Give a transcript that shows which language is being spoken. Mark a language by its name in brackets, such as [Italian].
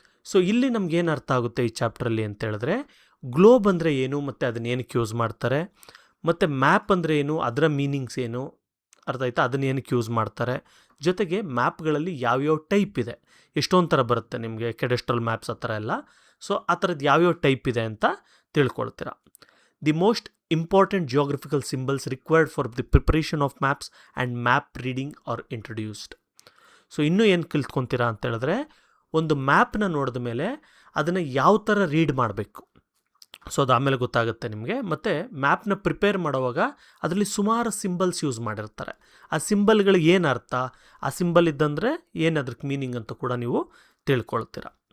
[Kannada] So ಇಲ್ಲಿ ನಮಗೇನು ಅರ್ಥ ಆಗುತ್ತೆ ಈ ಚಾಪ್ಟ್ರಲ್ಲಿ ಅಂತ ಹೇಳಿದ್ರೆ, ಗ್ಲೋಬ್ ಅಂದರೆ ಏನು ಮತ್ತು ಅದನ್ನ ಏನಕ್ಕೆ ಯೂಸ್ ಮಾಡ್ತಾರೆ, ಮತ್ತು ಮ್ಯಾಪ್ ಅಂದರೆ ಏನು, ಅದರ ಮೀನಿಂಗ್ಸ್ ಏನು, ಅರ್ಥ ಆಯ್ತಾ, ಅದನ್ನ ಏನಕ್ಕೆ ಯೂಸ್ ಮಾಡ್ತಾರೆ, ಜೊತೆಗೆ ಮ್ಯಾಪ್ಗಳಲ್ಲಿ ಯಾವ್ಯಾವ ಟೈಪ್ ಇದೆ, ಎಷ್ಟೊಂದು ಥರ ಬರುತ್ತೆ ನಿಮಗೆ, ಕೆಡೆಸ್ಟ್ರಲ್ ಮ್ಯಾಪ್ಸ್ ಆ ಥರ ಎಲ್ಲ. ಸೊ ಆ ಥರದ್ದು ಯಾವ್ಯಾವ ಟೈಪ್ ಇದೆ ಅಂತ ತಿಳ್ಕೊಳ್ತೀರ. [English] The most important geographical symbols required for the preparation of maps and map reading are introduced. [Kannada] So ಇನ್ನೂ ಏನು ಕಲ್ತ್ಕೊತೀರಾ ಅಂತ ಹೇಳಿದ್ರೆ, ಒಂದು ಮ್ಯಾಪ್ನ ನೋಡಿದ ಮೇಲೆ ಅದನ್ನು ಯಾವ ಥರ ರೀಡ್ ಮಾಡಬೇಕು, ಸೊ ಅದು ಆಮೇಲೆ ಗೊತ್ತಾಗುತ್ತೆ ನಿಮಗೆ. ಮತ್ತು ಮ್ಯಾಪ್ನ ಪ್ರಿಪೇರ್ ಮಾಡುವಾಗ ಅದರಲ್ಲಿ ಸುಮಾರು ಸಿಂಬಲ್ಸ್ ಯೂಸ್ ಮಾಡಿರ್ತಾರೆ. ಆ ಸಿಂಬಲ್ಗಳಿಗೆ ಏನು ಅರ್ಥ, ಆ ಸಿಂಬಲ್ ಇದ್ದಂದರೆ ಏನು ಅದಕ್ಕೆ ಮೀನಿಂಗ್ ಅಂತ ಕೂಡ ನೀವು ತಿಳ್ಕೊಳ್ತೀರ.